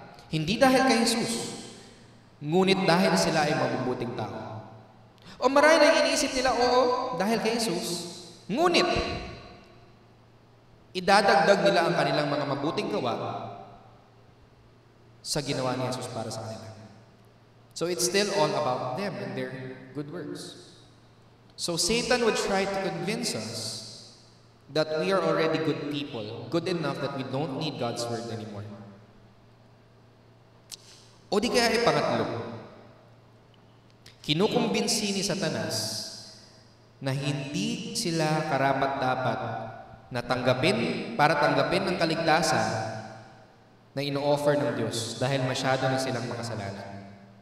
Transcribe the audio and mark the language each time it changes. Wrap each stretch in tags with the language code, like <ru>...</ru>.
<tl>Hindi dahil kay Jesus, ngunit dahil sila ay mabubuting tao. O marami na iniisip nila, oo, dahil kay Jesus, ngunit idadagdag nila ang kanilang mga mabuting gawa sa ginawa ni Jesus para sa kanila.</tl> <en>So it's still all about them and their good works. So Satan would try to convince us that we are already good people, good enough that we don't need God's word anymore.</en> <tl>O di kaya ay pangatlo, kinukumbinsi ni Satanas na hindi sila karapat-dapat na para tanggapin ang kaligtasan na ino-offer ng Diyos dahil masyado na silang makasalanan.</tl>